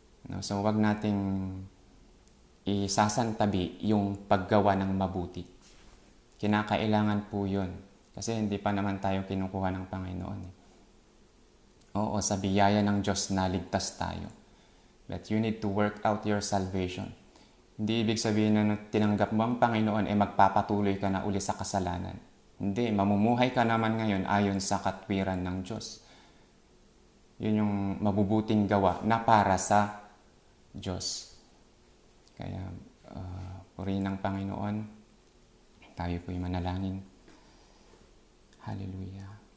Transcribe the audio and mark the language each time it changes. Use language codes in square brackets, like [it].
[tl] No? So wag nating isasantabi yung paggawa ng mabuti. Kinakailangan po yun kasi hindi pa naman tayo kinukuha ng Panginoon. Oo, sa biyaya ng Diyos naligtas tayo. [en] But you need to work out your salvation. [tl] Hindi ibig sabihin na tinanggap mo ang Panginoon magpapatuloy ka na uli sa kasalanan. Hindi, mamumuhay ka naman ngayon ayon sa katwiran ng Diyos. Yun yung mabubuting gawa na para sa Diyos. Kaya, purihin ng Panginoon. Tayo po'y manalangin. Hallelujah.